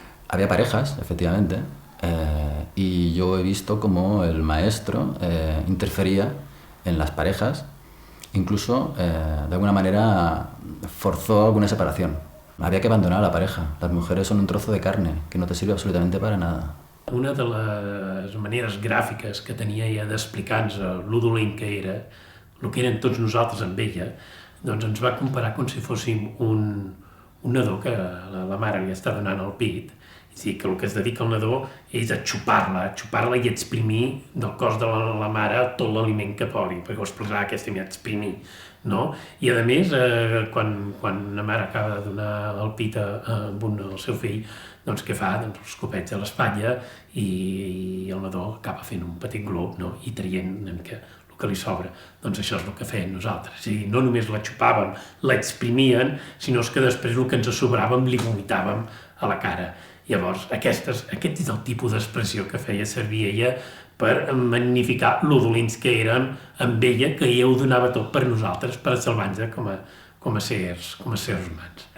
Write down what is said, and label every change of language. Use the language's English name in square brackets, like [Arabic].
[Spanish] Había parejas, efectivamente, y yo he visto cómo el maestro interfería en las parejas, incluso de alguna manera forzó alguna separación. Había que abandonar a la pareja. Las mujeres son un trozo de carne que no te sirve absolutamente para nada. [Catalan] Una de les maneres gràfiques que tenia ella d'explicar-nos lo dolent que era, el que eren tots nosaltres amb ella, doncs ens va comparar com si fóssim un nadó que la mare li està donant al pit. És a dir, que el que es dedica el nadó és a xupar-la i exprimir del cos de la mare tot l'aliment que pugui, perquè ho explicarà aquesta idea, exprimir. No? I a més, quan una mare acaba de donar el pit al seu fill, doncs què fa? Doncs els copets a l'espatlla i el nadó acaba fent un petit glob, no? I traient una mica el que li sobra. Doncs això és el que feien nosaltres. És a dir, no només la xupàvem, l'exprimien, sinó que després el que ens sobràvem li vomitàvem a la cara. Llavors, aquest és el tipus d'expressió que feia servir ella per magnificar lo dolents que érem amb ella, que ella ho donava tot per nosaltres, per salvar-nos com a sers humans.